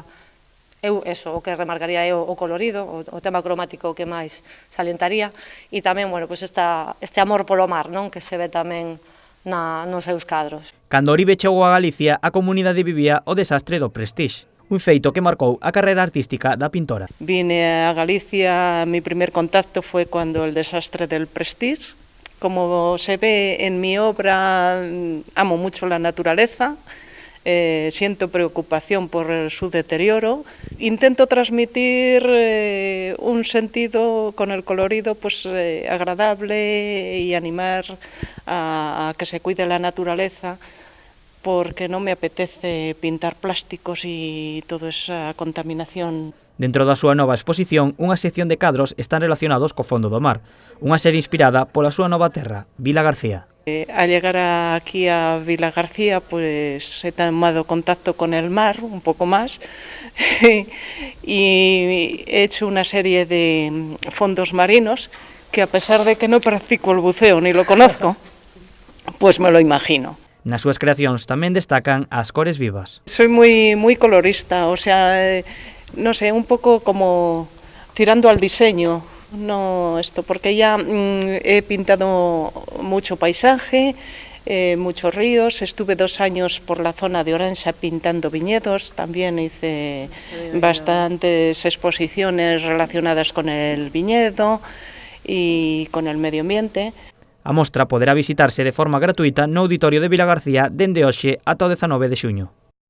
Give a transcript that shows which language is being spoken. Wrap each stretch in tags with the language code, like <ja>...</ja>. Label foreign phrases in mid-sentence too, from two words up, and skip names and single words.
<gl>Eu, o que remarcaría é o colorido, o tema cromático que máis salientaría, e tamén, bueno, pois este amor polo mar, non, que se ve tamén nos seus cadros. Cando Oribe chegou a Galicia, a comunidade vivía o desastre do Prestige, un feito que marcou a carreira artística da pintora.</gl> <es>Vine a Galicia, mi primer contacto fue cuando el desastre del Prestige. Como se ve en mi obra, amo mucho la naturaleza, siento preocupación por su deterioro. Intento transmitir un sentido con el colorido pues, agradable y animar a que se cuide la naturaleza, porque no me apetece pintar plásticos y toda esa contaminación.</es> <gl>Dentro da súa nova exposición, unha sección de cadros están relacionados co fondo do mar, unha serie inspirada pola súa nova terra, Vila García.</gl> <es>Al llegar aquí a Vila García, pues he tomado contacto con el mar un poco más y he hecho una serie de fondos marinos que, a pesar de que no practico el buceo ni lo conozco, pues me lo imagino.</es> <gl>Nas súas creacións tamén destacan as cores vivas.</gl> <es>Soy muy colorista, o sea, no sé, un poco como tirando al diseño, no esto, porque ya he pintado mucho paisaje, muchos ríos, estuve 2 años por la zona de Orense pintando viñedos, también hice bastantes exposiciones relacionadas con el viñedo y con el medio ambiente.</es> <gl>A mostra poderá visitarse de forma gratuita no Auditorio de Vila García dende hoxe ata o 19 de xuño.</gl>